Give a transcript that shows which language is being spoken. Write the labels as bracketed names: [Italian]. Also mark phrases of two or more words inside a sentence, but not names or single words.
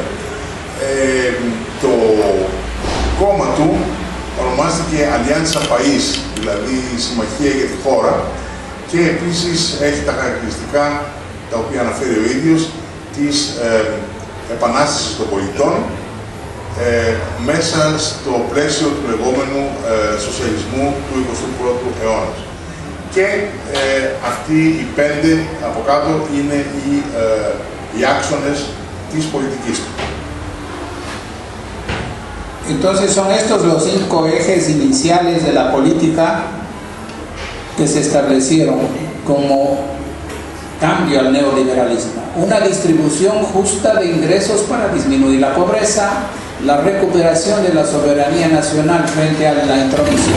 [Greek] Το κόμμα του ονομάστηκε Alianza País, δηλαδή Συμμαχία για τη χώρα, και επίσης έχει τα χαρακτηριστικά τα οποία αναφέρει ο ίδιος της επανάστασης των πολιτών μέσα στο πλαίσιο του λεγόμενου σοσιαλισμού του 21ου αιώνα. Και αυτοί οι 5 από κάτω είναι οι άξονες της πολιτικής του. [Spanish] Entonces son estos los 5 ejes iniciales de la política que se establecieron como cambio al neoliberalismo. Una distribución justa de ingresos para disminuir la pobreza, la recuperación de la soberanía nacional frente a la intromisión